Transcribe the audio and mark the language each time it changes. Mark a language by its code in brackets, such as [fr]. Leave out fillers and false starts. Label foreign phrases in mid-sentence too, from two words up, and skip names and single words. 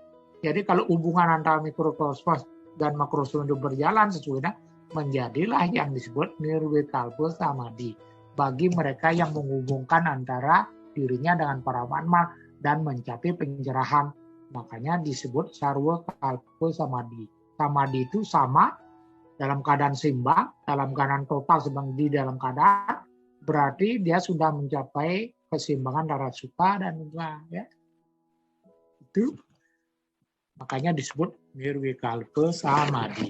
[id] Jadi kalau hubungan antara mikrokosmos dan makrokosmos itu berjalan sesuai, menjadilah yang disebut nirwikalpa samadhi bagi mereka yang menghubungkan antara dirinya dengan para Brahma dan mencapai pencerahan. Makanya disebut sarwa kalpa samadhi. Samadhi itu sama dalam keadaan seimbang, dalam keadaan total sedang di dalam keadaan, berarti dia sudah mencapai keseimbangan antara suka dan duka, ya. Itu makanya disebut nirwikalpa samadhi.